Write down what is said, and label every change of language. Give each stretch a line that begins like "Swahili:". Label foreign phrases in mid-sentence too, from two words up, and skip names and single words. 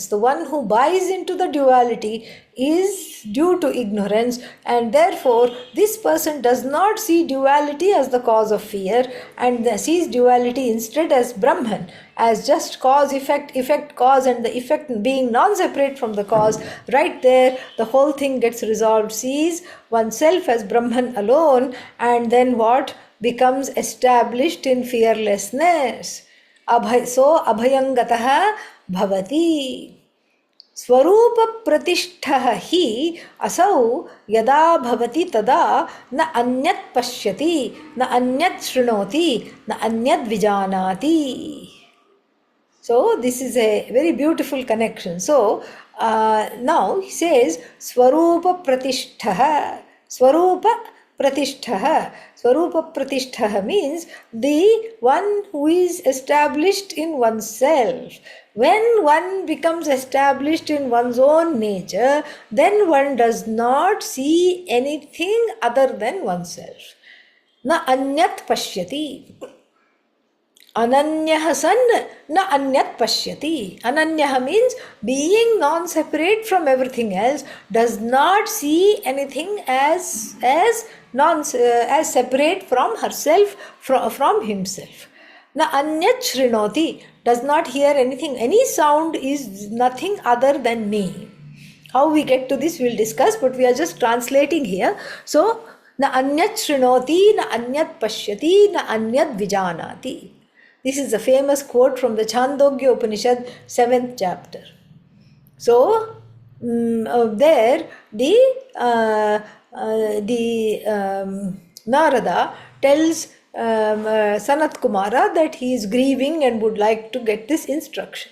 English: The one who buys into the duality is due to ignorance, and therefore this person does not see duality as the cause of fear and sees duality instead as Brahman, as just cause, effect, cause, and the effect being non-separate from the cause. Right there, the whole thing gets resolved. Sees oneself as Brahman alone, and then what becomes established in fearlessness.
Sanskrit: So अभयं गतो भवति. स्वरूप प्रतिष्ठः हि असौ यदा भवति तदा न अन्यत् पश्यति न अन्यत् शृणोति न अन्यद् विजानाति.
English: So this is a very beautiful connection. So now he says
Sanskrit: स्वरूप प्रतिष्ठा. स्वरूप प्रतिष्ठा. स्वरूप प्रतिष्ठा
English: means the one who is established in oneself. When one becomes established in one's own nature, then one does not see anything other than oneself.
Sanskrit: न अन्यत् पश्यति. अनन्यः सन् न अन्यत् पश्यति.
English: Ananyah means being non-separate from everything else, does not see anything as separate from herself, from himself.
Sanskrit: न अन्यत् शृणोति,
English: does not hear anything. Any sound is nothing other than me. How we get to this we'll discuss, but we are just translating here.
Sanskrit: So न अन्यत् शृणोति न अन्यत् पश्यति न अन्यत् विजानाति.
English: This is a famous quote from the Chandogya Upanishad, 7th chapter. So there Narada tells Sanat Kumara that he is grieving and would like to get this instruction.